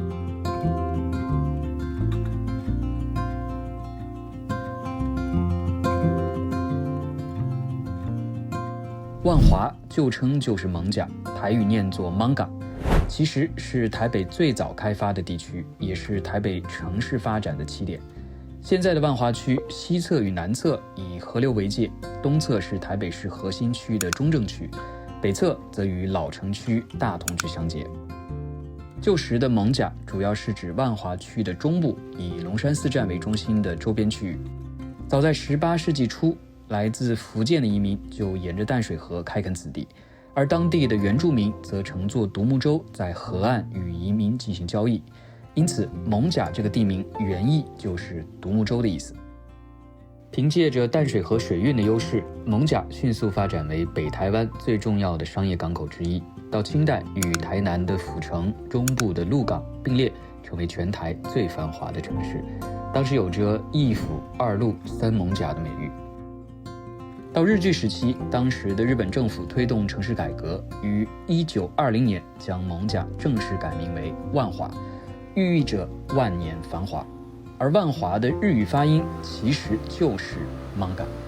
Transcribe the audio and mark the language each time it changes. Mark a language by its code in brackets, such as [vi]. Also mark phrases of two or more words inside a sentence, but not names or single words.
[zh] 萬華舊稱就是艋舺，台語念作 Manga， 其實是台北最早開發的地區，也是台北城市發展的起點。現在的萬華區西側與南側以河流為界，東側是台北市核心區的中正區，北側則與老城區大同區相接。舊時的艋舺主要是指萬華區的中部，以龍山寺站為中心的周邊區域。早在18世紀初，來自福建的移民就沿着淡水河開墾此地，而當地的原住民則乘坐獨木舟在河岸與移民進行交易，因此艋舺這個地名原意就是獨木舟的意思。憑借着淡水河水運的優勢，艋舺迅速發展為北台灣最重要的商業港口之一。到清代，與台南的府城、中部的鹿港並列，成為全台最繁華的城市。當時有着一府二鹿三艋舺的美譽。到日據時期，當時的日本政府推動城市改革，於1920年將艋舺正式改名為萬華，寓意着萬年繁華。而萬華的日語發音其實就是 Manga。